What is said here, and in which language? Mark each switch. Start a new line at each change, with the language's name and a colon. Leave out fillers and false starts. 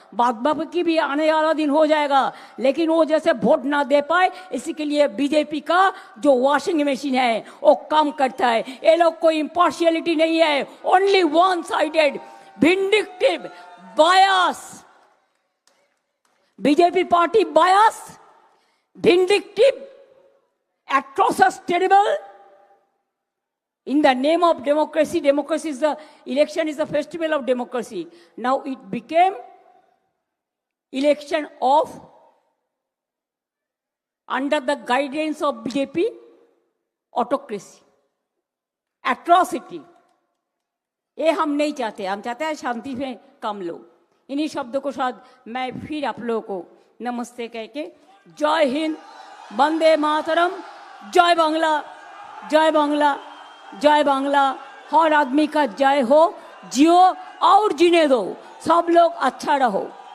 Hindi: बाद बाकी भी आने वाला दिन हो जाएगा, लेकिन वो जैसे वोट ना दे पाए, इसी के लिए बीजेपी का जो वॉशिंग मशीन है वो काम करता है।
English: ये लोग कोई इम्पार्शियलिटी नहीं है, only one sided, vindictive, bias. BJP party bias, vindictive, atrocious, terrible. In the name of democracy, democracy is the election is the festival of democracy. Now it became election of under the guidance of BJP autocracy, atrocity.
Hindi: ये हम नहीं चाहते, हम चाहते हैं शांति में काम लो। इन्हीं शब्दों को साथ मैं फिर आप लोगों को नमस्ते कह के जय हिंद, वंदे मातरम, जय बांग्ला, जय बांग्ला, जय बांग्ला। हर आदमी का जय हो, जियो और जीने दो, सब लोग अच्छा रहो।